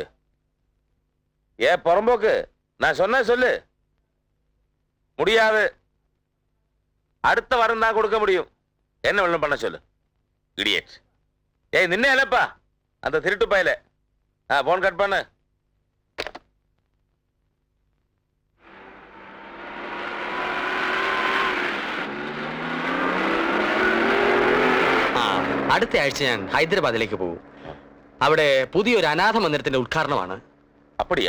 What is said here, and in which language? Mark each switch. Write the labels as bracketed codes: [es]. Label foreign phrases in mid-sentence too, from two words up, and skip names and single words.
[ta] ஏ புறம்போக்கு, நான் சொன்ன சொல்லு. முடியாது, அடுத்த வாரம் தான் கொடுக்க முடியும். என்ன வெள்ளம் பண்ண சொல்லு. இடியட். ஏய் நின்னே இல்லப்பா அந்த திருட்டு பயல. போன் கட் பண்ணு. [ml] അടുത്ത ആഴ്ച ഞാൻ ഹൈദരാബാദിലേക്ക് പോകും. അവിടെ പുതിയൊരു അനാഥ മന്ദിരത്തിന്റെ ഉദ്ഘാടനമാണ്. [ta] அப்படியா?